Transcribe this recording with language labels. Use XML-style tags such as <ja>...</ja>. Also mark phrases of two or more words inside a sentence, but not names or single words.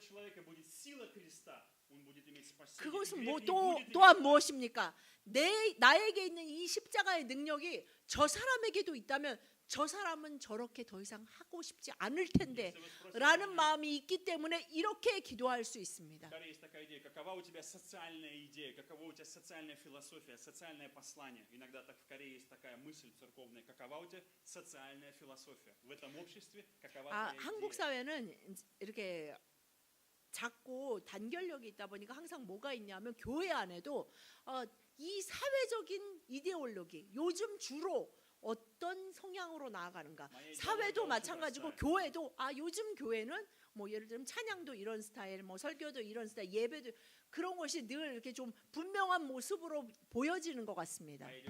<ko>그것은 또한 무엇입니까? 나에게 있는 이 십자가의 능력이 저 사람에게도 있다면 저 사람은 저렇게 더 이상 하고 싶지 않을 텐데 라는 마음이 있기 때문에 이렇게 기도할 수 있습니다.</ko> <ru>Какова у тебя социальная идея, какова у тебя социальная философия, социальное послание? Иногда так в Корее есть такая мысль церковная. Какова у тебя социальная философия? В этом обществе какова твоя 한국 идея?</ru> <ko>사회는 이렇게 작고 단결력이 있다 보니까 항상 뭐가 있냐면 교회 안에도 이 사회적인 이데올로기 요즘 주로 어떤 성향으로 나아가는가? 사회도 마찬가지고 교회도 요즘 교회는 뭐 예를 들면 찬양도 이런 스타일, 뭐 설교도 이런 스타일, 예배도 그런 것이 늘 이렇게 좀 분명한 모습으로 보여지는 것 같습니다.</ko>